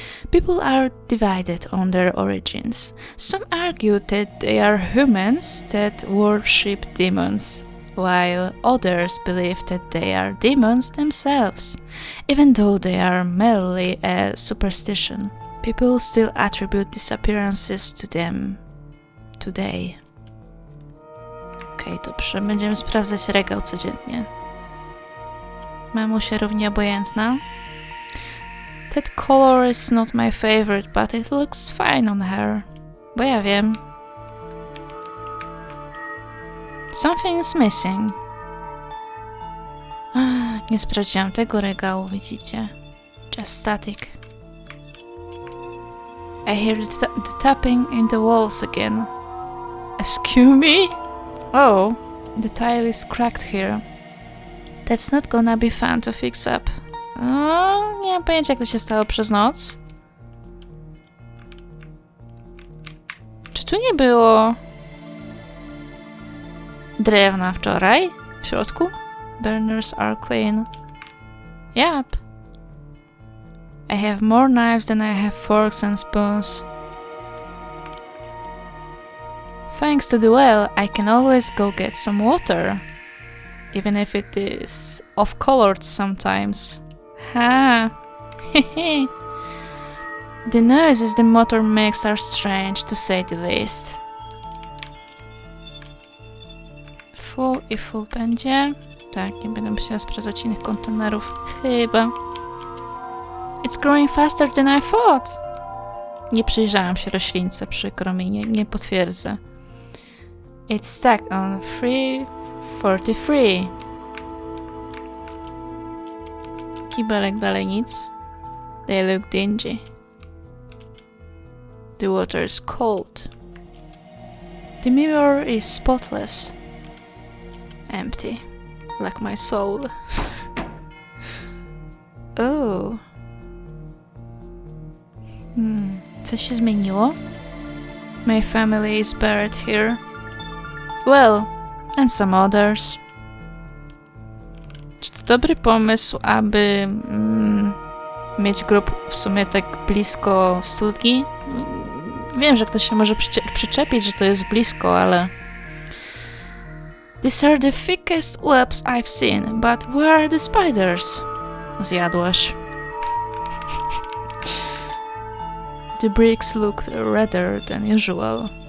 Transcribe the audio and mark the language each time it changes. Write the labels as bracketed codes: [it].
[en] People are divided on their origins. Some argue that they are humans that worship demons, while others believe that they are demons themselves, even though they are merely a superstition. People still attribute disappearances to them today. [pl] Okej, dobrze, będziemy sprawdzać regał codziennie. Mamusia równie obojętna. [en] That color is not my favorite, but it looks fine on her. [pl] Bo ja wiem. [en] Something is missing. [pl] Nie sprawdziłam tego regału, widzicie? [en] Just static. I hear the tapping in the walls again. Excuse me? Oh, the tile is cracked here. That's not gonna be fun to fix up. [pl] Nie mam pojęcia, jak to się stało przez noc. Czy tu nie było drewna wczoraj w środku? [en] Burners are clean. Yep. I have more knives than I have forks and spoons. Thanks to the well, I can always go get some water. Even if it is off-colored sometimes. Ha! The noises the motor makes are strange, to say the least. [pl] Full i full będzie. Tak, nie będę musiała sprawdzać innych kontenerów. Chyba. [en] It's growing faster than I thought. [pl] Nie przyjrzałam się roślince, przykro mi, nie potwierdzę. [en] It's stuck on 343. [pl] Kibelek dalej nic. [en] They look dingy. The water is cold. The mirror is spotless. Empty. Like my soul. Oh. [pl] Coś się zmieniło? [en] My family is buried here. Well, and some others. [pl] Czy to dobry pomysł, aby mieć grób w sumie tak blisko studni? Wiem, że ktoś się może przyczepić, że to jest blisko, ale... [en] These are the thickest webs I've seen, but where are the spiders? [pl] Zjadłaś. [en] The bricks looked redder than usual.